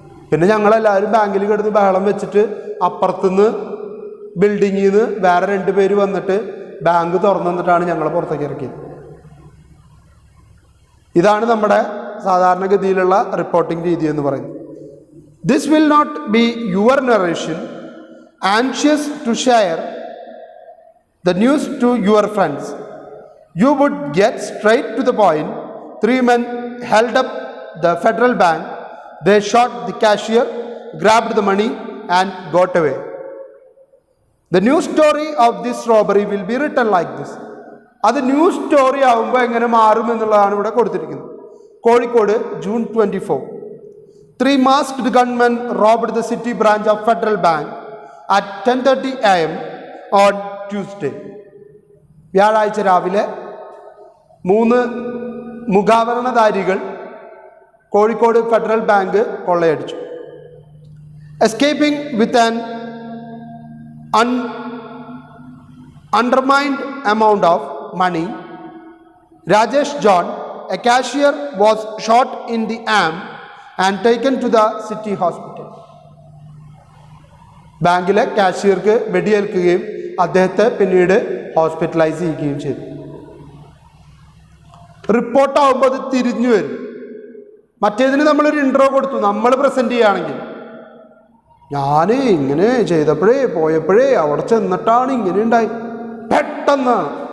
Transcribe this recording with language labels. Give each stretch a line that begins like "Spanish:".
Malayalam: പിന്നെ ഞങ്ങളെല്ലാവരും ബാങ്കിൽ കിടന്ന് ബഹളം വെച്ചിട്ട് അപ്പുറത്തുനിന്ന് ബിൽഡിങ്ങിൽ നിന്ന് വേറെ 2 പേര് വന്നിട്ട് ബാങ്ക് തുറന്നു തന്നിട്ടാണ് ഞങ്ങളെ പുറത്തേക്ക് ഇറക്കിയത്. ഇതാണ് നമ്മുടെ സാധാരണഗതിയിലുള്ള റിപ്പോർട്ടിംഗ് രീതി എന്ന് പറയുന്നത്.
English: This will not be your narration.
Malayalam: Anxious to share
English: the news to your friends. You would get straight to the point. 3 men held up the Federal Bank. They shot the cashier, grabbed the money and got away. The news story of this robbery will be written like this.
Malayalam: അത് news story ആകുമ്പോൾ എങ്ങനെ മാറും എന്നുള്ളതാണ് ഇവിടെ കൊടുത്തിരിക്കുന്നത്.
English: Kozhikode June 24. 3 masked gunmen robbed the city branch of Federal Bank at 10:30 AM on Tuesday.
Malayalam: വ്യാഴാഴ്ച രാവിലെ 3 മുഖാവരണധാരികൾ Kozhikode federal bank കൊള്ളയടിച്ചു. Escaping with an
English: undermined amount of money, Rajesh John, a cashier, was shot in the arm and taken to the city hospital.
Malayalam: ബാങ്കിലെ കാഷ്യർക്ക് വെടിയേൽക്കുകയും അദ്ദേഹത്തെ പിന്നീട് hospitalise ചെയ്യുകയും ചെയ്തു. റിപ്പോർട്ടാവുമ്പോൾ അത് തിരിഞ്ഞു വരും. മറ്റേതിന് നമ്മളൊരു ഇൻട്രോ കൊടുത്തു, നമ്മൾ പ്രസൻറ്റ് ചെയ്യുകയാണെങ്കിൽ ഞാൻ ഇങ്ങനെ പോയപ്പോഴേ അവിടെ ചെന്നിട്ടാണ് ഇങ്ങനെ ഉണ്ടായി, പെട്ടെന്നാണ്.